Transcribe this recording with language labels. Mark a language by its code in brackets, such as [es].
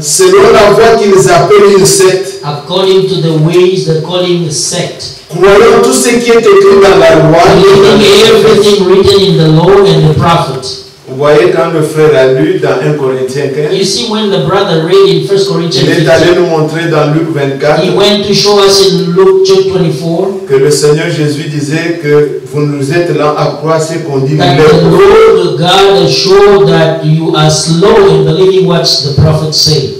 [fr] selon la voie qu'ils appellent une secte, [en] according to the ways they're calling a sect, [fr] croyant tout ce qui est écrit dans la loi. [en] believing everything written in the law and the prophets. [fr] Vous voyez quand le frère a lu dans 1 Corinthiens 15, [en] You see, when the brother read in 1 Corinthians [fr] il est allé [en] 15, [fr] nous montrer dans Luc 24 [en] he went to show us in Luke chapter 24 [fr] que le Seigneur Jésus disait que vous nous êtes là à croire ce qu'on dit. [en] that the Lord God showed that you are slow in believing what the prophets say.